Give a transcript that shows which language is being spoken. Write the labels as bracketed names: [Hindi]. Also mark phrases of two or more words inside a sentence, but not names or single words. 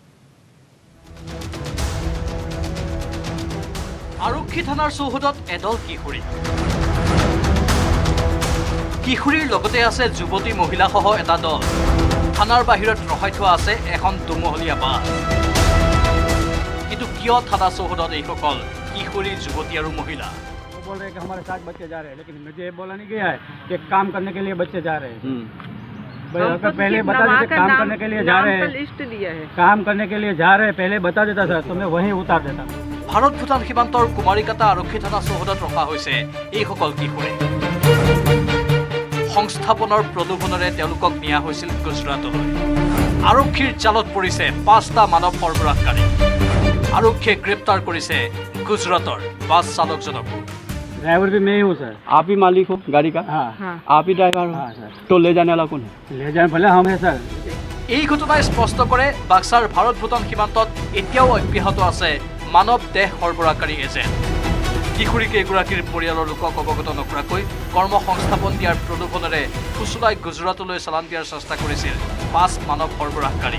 [Assamese] আৰক্ষী থানাৰ চৌহদত এদল কিশোৰীৰ লগতে আছে যুৱতী মহিলাসহ এটা দল। থানাৰ বাহিৰত ৰখাই থোৱা আছে এখন দুমহলীয়া বাছ। কিন্তু কিয় থানা চৌহদত এইসকল কিশোৰী, যুৱতী আৰু মহিলা? [Hindi] बोल रहे हैं कि हमारे साथ बच्चे जा रहे हैं, लेकिन मुझे ये बोला नहीं गया है कि काम करने के लिए बच्चे जा रहे हैं। अगर पहले बता देते काम करने के लिए जा रहे हैं, लिस्ट दिया है, काम करने के लिए जा रहे हैं, पहले बता देता सर तो मैं वहीं उतार देता। [Assamese] ভাৰত ভূটান সীমান্তৰ কুমাৰিকাটা আৰক্ষী থানা চৌহদত ৰখা হৈছে এইসকল কিশোৰী। সংস্থাপনৰ প্ৰলোভনেৰে তেওঁলোকক নিয়া হৈছিল গুজৰাটলৈ। আৰক্ষীৰ জালত পৰিছে 5টা মানৱ সৰবৰাহকাৰী। আৰক্ষীয়ে গ্ৰেপ্তাৰ কৰিছে গুজৰাটৰ বাছ চালকজনকো। [Hindi] ड्राइवर भी मैं ही हूँ सर। आप ही मालिक हो गाड़ी का? हाँ। आप ही ड्राइवर हो? हाँ सर। तो ले जाने वाला कौन है? ले जाने वाला हम है सर। [Assamese] এই ঘটনাই স্পষ্ট কৰে বাক্সাৰ ভাৰত ভূটান সীমান্তত এতিয়াও অব্যাহত আছে মানৱ দেহ সৰবৰাহকাৰী এজেণ্ট। কিশোৰী কেইগৰাকীৰ পৰিয়ালৰ লোকক অৱগত নকৰাকৈ কৰ্ম সংস্থাপন দিয়াৰ প্ৰলোভনেৰে ফুচুলাই গুজৰাটলৈ চালান দিয়াৰ চেষ্টা কৰিছিল 5 মানৱ সৰবৰাহকাৰী।